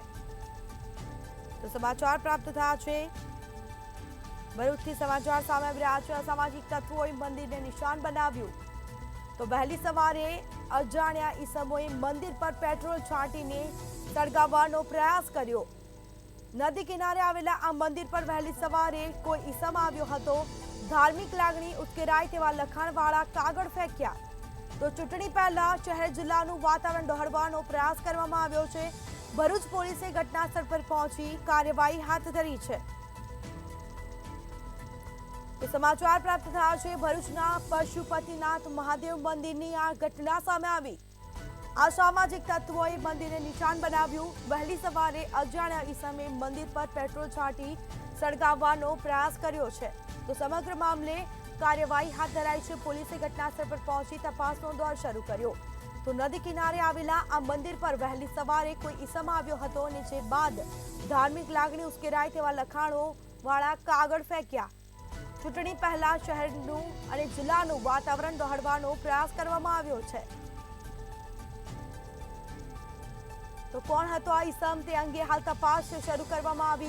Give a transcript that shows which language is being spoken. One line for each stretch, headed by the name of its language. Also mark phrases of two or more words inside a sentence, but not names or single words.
Gujarati: તો સમાચાર પ્રાપ્ત થયા છે। ભરૂચથી સમાચાર સામે આવી રહ્યા છે। અસામાજિક તત્વોએ મંદિરને નિશાન બનાવ્યું। તો વહેલી સવારે અજાણ્યા ઈસમોએ મંદિર પર પેટ્રોલ છાંટીને સળગાવવાનો પ્રયાસ કર્યો। નદી કિનારે આવેલા આ મંદિર પર વહેલી સવારે કોઈ ઈસમ આવ્યો હતો। ધાર્મિક લાગણી ઉશ્કેરાય તેવા લખાણવાળા કાગળ ફેંક્યા। તો ચૂંટણી પહેલા શહેર જિલ્લાનું વાતાવરણ ડહોળવાનો પ્રયાસ કરવામાં આવ્યો છે। ભરૂચ પોલીસે ઘટનાસ્થળ પર પહોંચી કાર્યવાહી હાથ ધરી છે। તો સમાચાર પ્રાપ્ત થયા છે। ભરૂચના પશુપતિનાથ મહાદેવ મંદિરની આ ઘટના સામે આવી। અસામાજિક તત્વોએ મંદિરને નિશાન બનાવ્યું। વહેલી સવારે અજાણ્યા ઈસમે મંદિર પર પેટ્રોલ છાંટી સળગાવવાનો પ્રયાસ કર્યો છે। તો સમગ્ર મામલે કાર્યવાહી હાથ ધરાઈ હૈ। પુલિસ ઘટનાસ્થલ પર પહુંચી તપાસનો દૌર શરૂ કર્યો। તો નદી કિનારે આવેલા આ મંદિર પર વહેલી સવારે કોઈ ઈસમ આવ્યો હતો ને જે બાદ ધાર્મિક લાગણી ઉશ્કેરાય તેવા લખાણો વાળા કાગળ ફેંક્યા। ચૂંટણી પહેલા શહેરનું અને જિલ્લાનું વાતાવરણ ડહોળવાનો પ્રયાસ કરવામાં આવ્યો છે। તો કોણ હતો આ ઈસમ તે અંગે હાલ તપાસ શરૂ કરવામાં આવી।